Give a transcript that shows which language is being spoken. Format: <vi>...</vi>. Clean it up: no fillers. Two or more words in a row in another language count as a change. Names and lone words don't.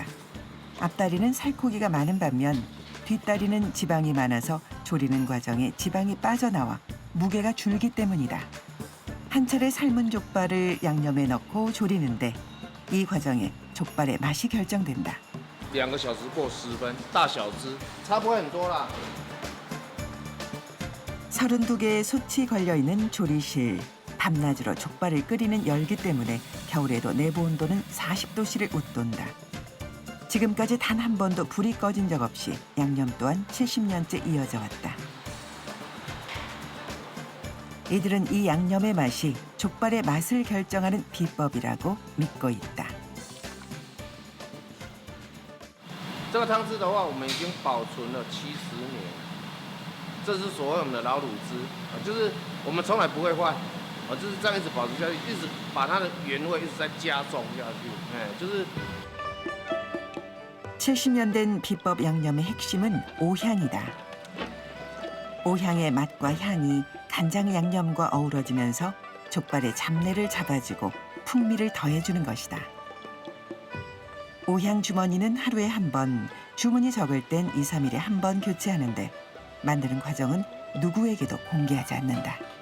<ko>앞다리는 살코기가 많은 반면 뒷다리는 지방이 많아서 조리는 과정에 지방이 빠져나와 무게가 줄기 때문이다. 한 차례 삶은 족발을 양념에 넣고 조리는데 이 과정에 족발의 맛이 결정된다.</ko> <zh>2 个小时过10分，大小只，差不会很多啦。</zh> <ko>32개의 솥이 걸려있는 조리실. 밤낮으로 족발을 끓이는 열기 때문에 겨울에도 내부 온도는 40도씨를 웃돈다. 지금까지 단 한 번도 불이 꺼진 적 없이 양념 또한 70년째 이어져 왔다. 이들은 이 양념의 맛이 족발의 맛을 결정하는 비법이라고 믿고 있다.</ko> <zh>这个汤汁的话，我们已经保存了70年，这是所谓我们的老卤汁，就是我们从来不会坏。就是这样一直保持下去，一直把它的原味一直在加重下去，就是。</zh> <ko>70년 된 비법 양념의 핵심은 오향이다. 오향의 맛과 향이 간장 양념과 어우러지면서 족발의 잡내를 잡아주고 풍미를 더해주는 것이다. 오향 주머니는 하루에 한 번, 주문이 적을 땐 2, 3일에 한 번 교체하는데 만드는 과정은 누구에게도 공개하지 않는다.</ko>